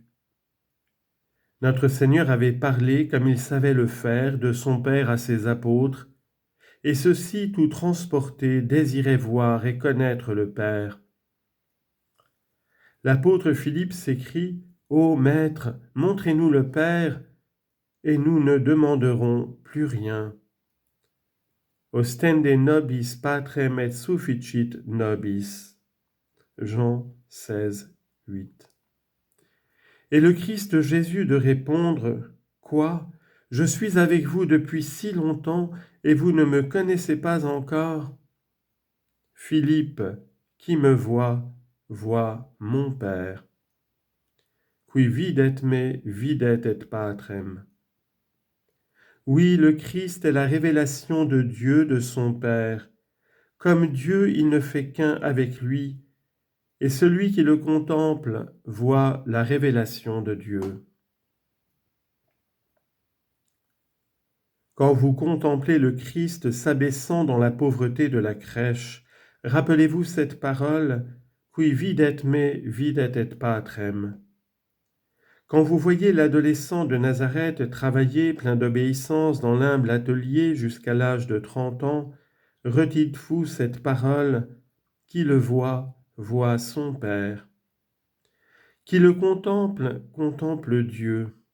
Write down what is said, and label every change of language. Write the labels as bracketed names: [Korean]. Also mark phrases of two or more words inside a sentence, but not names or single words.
[French] Notre Seigneur avait parlé, comme il savait le faire, de son Père à ses apôtres, et ceux-ci, tout transportés, désiraient voir et connaître le Père. L'apôtre Philippe s'écrie « Ô Maître, montrez-nous le Père, et nous ne demanderons plus rien. [Latin] » Ostende nobis patrem et sufficit nobis. [French] Jean 16, 8. Et le Christ Jésus de répondre « Quoi ? Je suis avec vous depuis si longtemps et vous ne me connaissez pas encore ? Philippe, qui me voit, voit mon Père. [Latin] Qui videt me, videt et patrem. [French] » Oui, le Christ est la révélation de Dieu, de son Père. Comme Dieu, il ne fait qu'un avec lui, et celui qui le contemple voit la révélation de Dieu. Quand vous contemplez le Christ s'abaissant dans la pauvreté de la crèche, rappelez-vous cette parole « [Latin] Qui videt me, videt et patrem ». [French] Quand vous voyez l'adolescent de Nazareth travailler plein d'obéissance dans l'humble atelier jusqu'à l'âge de 30 ans, redites-vous cette parole « Qui le voit, voit son Père ». Qui le contemple, contemple Dieu.